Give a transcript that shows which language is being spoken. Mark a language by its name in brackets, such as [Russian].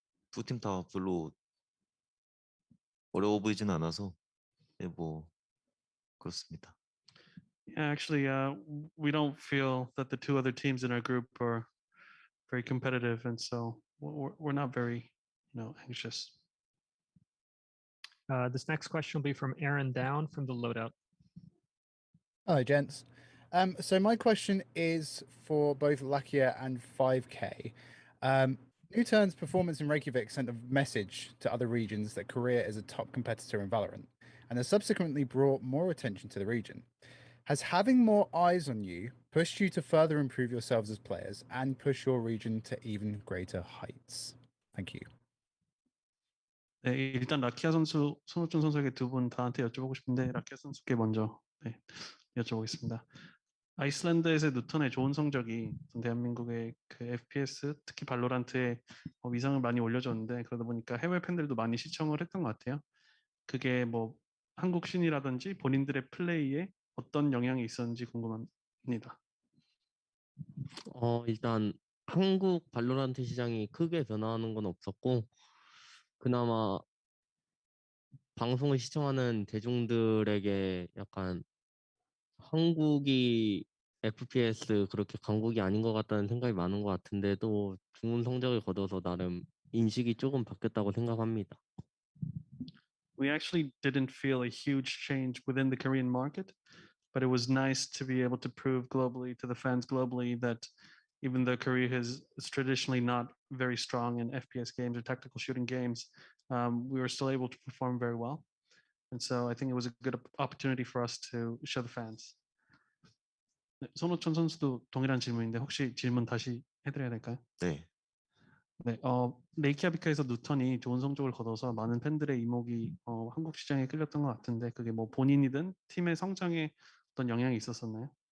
[Korean] 두 팀 다 별로 어려워 보이진 않아서 뭐 그렇습니다. [English] Yeah, actually, we don't feel that the two other teams in our group are very competitive, and so we're not very, anxious. This next question will be from Aaron Down from the Loadout. Hello, gents. So my question is for both Lakia and 5K. Newturn's performance in Reykjavik sent a message to other regions that Korea is a top competitor in Valorant, and has subsequently brought more attention to the region. Has having more eyes on you pushed you to further improve yourselves as players and push your region to even greater heights? Thank you. [Korean] 네, 일단 라키아 선수, 손호준 선수에게 두 분 다한테 여쭤보고 싶은데 라키아 선수께 먼저 여쭤보겠습니다. 아이슬란드에서의 누턴의 좋은 성적이 대한민국의 FPS, 특히 발로란트에 위상을 많이 올려줬는데 그러다 보니까 해외 팬들도 많이 시청을 했던 것 같아요. 그게 뭐 한국 신이라든지 본인들의 플레이에 어떤 영향이 있었는지 궁금합니다. 일단 한국 발로란트 시장이 크게 변화하는 건 없었고 그나마 방송을 시청하는 대중들에게 약간 한국이 FPS 그렇게 강국이 아닌 것 같다는 생각이 많은 것 같은데도 좋은 성적을 거둬서 나름 인식이 조금 바뀌었다고 생각합니다. [English] We actually didn't feel a huge change within the Korean market. but it was nice to be able to prove globally to the fans globally that even though Korea is traditionally not very strong in FPS games or tactical shooting games, we were still able to perform very well. And so I think it was a good opportunity for us to show the fans. [Korean] 네, 손호천 선수도 동일한 질문인데 혹시 질문 다시 해드려야 될까요? 네. 네, 레이키아비크에서 누턴이 좋은 성적을 거둬서 많은 팬들의 이목이 한국 시장에 끌렸던 것 같은데 그게 뭐 본인이든 팀의 성장에 어떤 영향이 있었었나요?